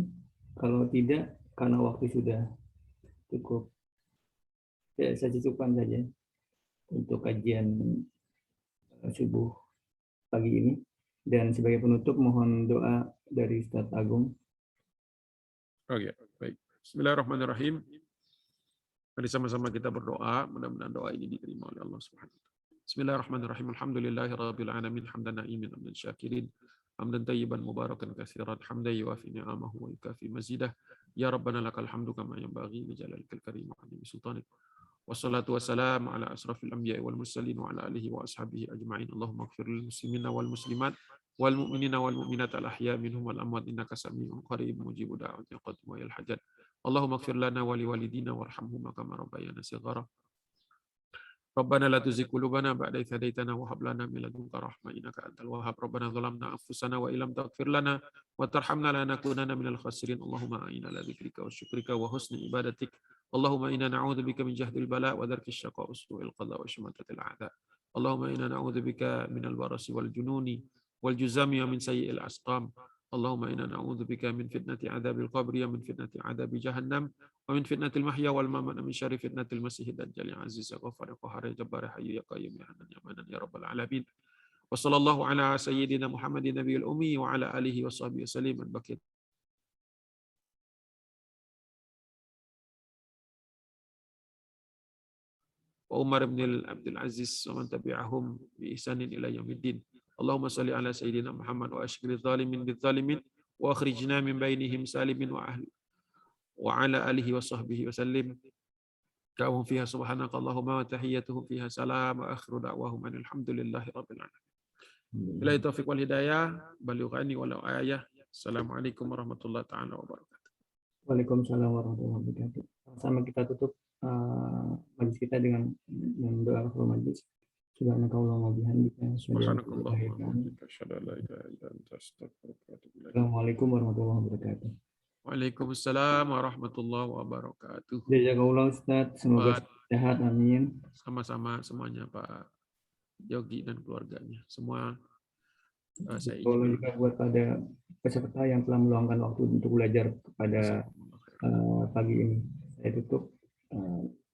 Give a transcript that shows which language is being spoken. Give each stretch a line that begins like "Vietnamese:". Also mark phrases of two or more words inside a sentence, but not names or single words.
Indonesian: Kalau tidak, karena waktu sudah cukup, saya cukupkan saja untuk kajian subuh pagi ini. Dan sebagai penutup, mohon doa dari Ustadz Agung. Oke, baik.
Arabic: بسم الله الرحمن الرحيم.
Indonesian: Mari sama-sama kita berdoa, mudah-mudahan doa ini diterima oleh Allah
Arabic: سبحانه وتعالى. بسم الله الرحمن الرحيم. الحمد لله رب العالمين، حمدا ناعمين، حمدا شاكرين، حمدا طيبا مباركا كثيرا، حمدا يوافي نعمه ويكافئ مزيده. يا ربنا لك الحمد كما ينبغي لجلالك الكريم وعظيم سلطانك. والصلاة والسلام على أشرف الأنبياء والمرسلين وعلى آله وأصحابه أجمعين. اللهم اغفر للمسلمين والمسلمات والمؤمنين والمؤمنات الأحياء منهم والأموات إنك سميع قريب مجيب الدعوات قاضي الحاجات. اللهم اغفر لنا ولوالدينا وارحمهما كما ربيانا صغارا. ربنا لا تزغ قلوبنا بعد إذ هديتنا وهب لنا من لدنك رحمة إنك أنت الوهاب. ربنا ظلمنا أنفسنا وإن لم تغفر لنا وترحمنا لنكونن من الخاسرين. اللهم أعنا على ذكرك وشكرك وحسن عبادتك. اللهم إنا نعوذ بك من جهد البلاء ودرك الشقاء وسوء القضاء وشماتة الأعداء. اللهم إنا نعوذ بك من البرص والجنون والجذام ومن سيئ الأسقام. اللهم إنا نعوذ بك من فتنة عذاب القبر ومن فتنة عذاب جهنم ومن فتنة المحيا والممات ومن شر فتنة المسيح الدجال. يا عزيز يا غفار يا قهار يا جبار يا حي يا قيوم يا حنان يا منان يا رب العالمين. وصلى الله على سيدنا محمد النبي الأمي وعلى آله وصحبه وسلم. وعمر بن عبد العزيز ومن تبعهم بإحسان إلى يوم الدين. اللهم صل على سيدنا محمد واشغل الظالمين بالظالمين وأخرجنا من بينهم سالمين وأهلي وعلى آله وصحبه وسلم. دعواهم فيها سبحانك اللهم وتحيتهم فيها سلام وآخر دعواهم الحمد لله رب العالمين. بالله التوفيق والهداية، بلغوني ولو آية. السلام عليكم ورحمة الله تعالى وبركاته. وعليكم السلام ورحمة الله وبركاته.
Indonesian: Sama kita tutup majlis kita dengan doa
Arabic: كفارة المجلس. سبحانك اللهم وبحمدك أشهد أن لا إله إلا أنت أستغفرك وأتوب إليك. السلام عليكم ورحمة الله وبركاته. وعليكم السلام ورحمة الله وبركاته.
Indonesian: Jazakallah Ustaz, semoga sehat, amin. Sama-sama semuanya Pak Yogi dan keluarganya. Semua saya kalau juga buat pada peserta yang telah meluangkan waktu untuk belajar pada pagi ini. Saya tutup.